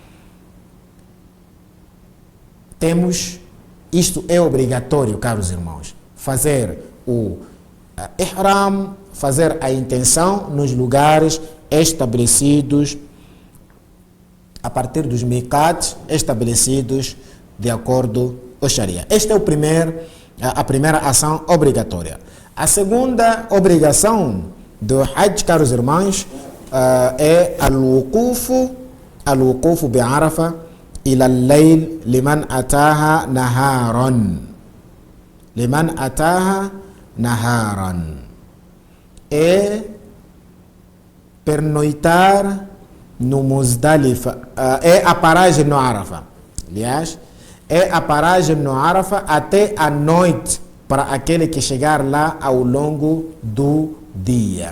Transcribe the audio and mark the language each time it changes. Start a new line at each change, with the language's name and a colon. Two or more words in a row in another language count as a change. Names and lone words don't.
Portuguese: Isto é obrigatório, caros irmãos, fazer o ihram, fazer a intenção nos lugares estabelecidos a partir dos miqats estabelecidos de acordo com o Sharia. Esta é a primeira ação obrigatória. A segunda obrigação do Hajj, caros irmãos, é
Arabic: الوقوف بعرفة إلى الليل لمن أتاها نهارا. لمن أتاها نهارا.
Portuguese: É pernoitar no Muzdalifa, é a paragem no Arafa. Aliás, é a paragem no Arafa até a noite para aquele que chegar lá ao longo do dia.